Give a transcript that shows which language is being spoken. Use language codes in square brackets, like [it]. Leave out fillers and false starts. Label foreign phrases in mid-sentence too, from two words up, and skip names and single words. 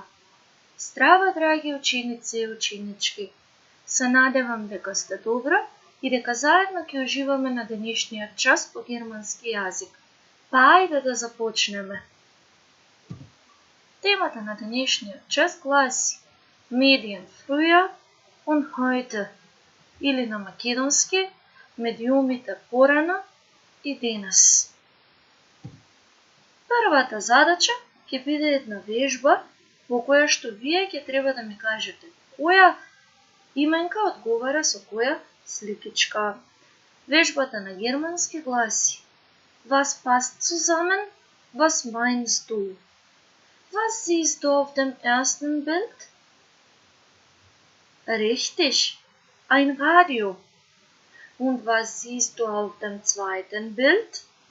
[mk] Здраво, драги ученици и ученички! Се надевам дека сте добро и дека заедно ќе уживаме на денешниот час по германски јазик. Па ајде да започнеме. Темата на денешниот час гласи [de] Medien früher und heute, [mk] или на македонски медиумите порано и денес. Првата задача ќе биде една вежба во која што вие ќе треба да ми кажете која именка одговара со која сликичка. Вежбата на германски гласи [de] Was passt zusammen? Was meinst du? Was siehst du auf dem ersten Bild? Richtig, ein Radio. Und was siehst du auf dem zweiten Bild?